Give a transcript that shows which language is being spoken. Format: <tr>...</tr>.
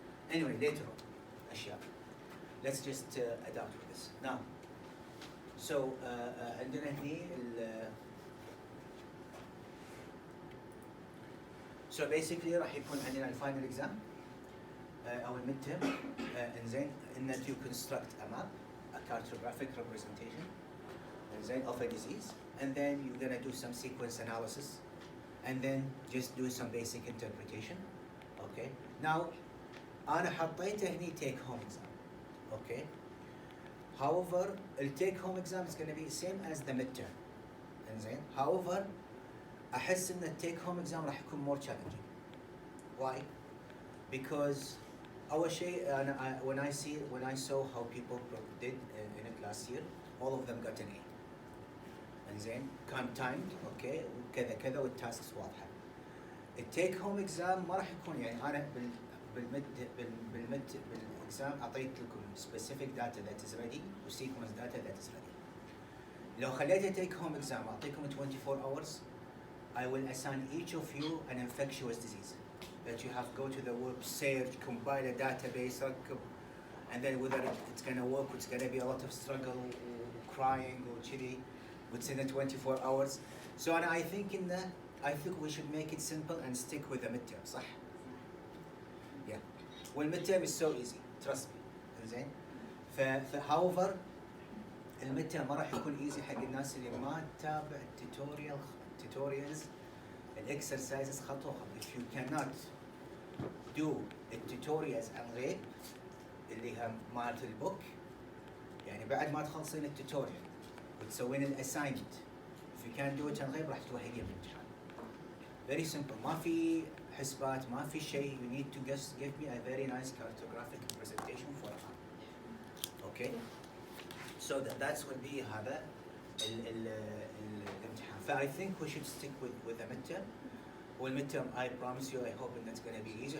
<en>Anyway, later on</en> <ar>أشياء.</ar> <en>Let's just adapt with this now.</en> <ar>So عندنا هني</ar> <en>so basically</en> <ar>راح يكون عندنا الفاينل exam أو الميد تيرم.</ar> <en>إنزين إن you construct a map, a cartographic representation, إنزين of a disease, and then you're gonna do some sequence analysis, and then just do some basic interpretation. Okay. Now</en> <ar>أنا حطيته هني</ar> <en>take home exam. Okay. However, the take home exam is going to be same as the midterm.</en> <ar>إنزين.</ar> <en>However,</en> <ar>أحس إن</ar> <en>take home exam</en> <ar>راح يكون</ar> <en>more challenging. Why? Because</en> <ar>أول شيء</ar> <en>when I saw how people did in it last year, all of them got an A.</en> <ar>إنزين. كان</ar> <en>timed, okay,</en> <ar>وكذا كذا والtasks واضحة. التيك هوم إكزام ما راح يكون يعني أنا بالإكزام أعطيت لكم</ar> <en>specific data that is ready</en> <ar>و</ar> <en>sequence data that is ready.</en> <ar>لو خليته</ar> <en>take home exam</en> <ar>أعطيكم</ar> <en>24 hours, I will assign each of you an infectious disease that you have go to the web, search, compile a database, and then whether it's going to work, it's going to be a lot of struggle, or crying, or chilly, within the 24 hours. So and I think we should make it simple and stick with the midterm, صح? Yeah. Well, midterm is so easy, trust me.</en> <ar>إنزين. however المidterm ما راح يكون easy حق الناس اللي ما تتابع tutorials exercises خطوة خطوة.</ar> <en>If you cannot do tutorials</en> <ar>عن غير اللي هم مالت البوك يعني بعد ما تخلصين التوتوريال وتسوين الاساينمنت,</ar> <en>if you can't do it</en> <ar>عن غير راح توهقين بالامتحان.</ar> <en>Very simple.</en> <ar>ما في حسبات, ما في شيء.</ar> <en>You need to just give me a very nice cartographic presentation for a month. Okay? So that's will be</en> <ar>هذا الامتحان.</ar> <en>So I think we should stick with the midterm. والmidterm I promise you I hope it's going to be easy.</en>